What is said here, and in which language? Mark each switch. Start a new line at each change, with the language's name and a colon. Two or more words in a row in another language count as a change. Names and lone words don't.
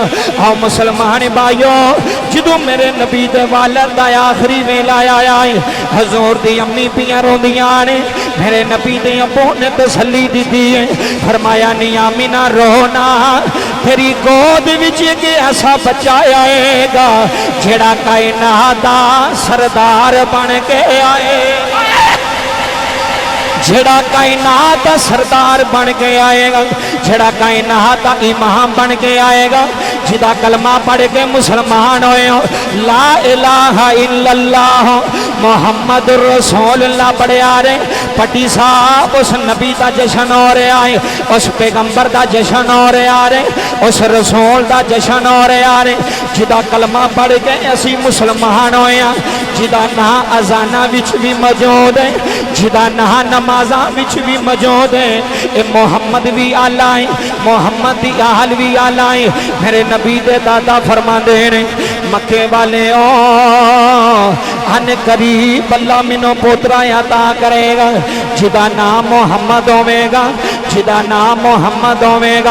Punjabi: آؤ مسلمان بھائیو جدوں میرے نبی دے والد دا آخری ویلا آیا ہے، حضور دی امی پئیاں روندیاں نے، میرے نبی دے ابو نے تسلی دتی ہے، فرمایا نہیں آمنہ رونا، تیری گود وچ اک ایسا بچہ آئے گا جیہڑا کائنات دا سردار بن کے آئے گا, جیہڑا کائنات دا سردار بن کے آئے گا، جیہڑا کائنات دا امام بن کے آئے گا، جیدا کلمہ پڑھ کے مسلمان ہوئے ہو.
Arabic: لا إله إلا الله محمد رسول الله
Punjabi: پڑھیا رے.
Urdu: پٹی صاحب اس نبی کا جشن ہو رہا ہے، اس پیغمبر کا جشن ہو رہا ہے، اس رسول کا جشن ہو رہا ہے,
Punjabi: جیدا کلمہ پڑھ کے اسی مسلمان ہوئے، جیدا ناں اذاناں وچ بھی موجود ہے، جیدا ناں نمازاں وچ بھی موجود ہے. یہ محمد بھی اعلیٰ ہے، محمد دی آل بھی اعلیٰ ہے. میرے نبی دے دادا فرماندے نے مکے والے او عنقریب اللہ مینوں پوترا عطا کرے گا جیدا نام محمد ہووے گا، جیدا نام محمد ہووے گا.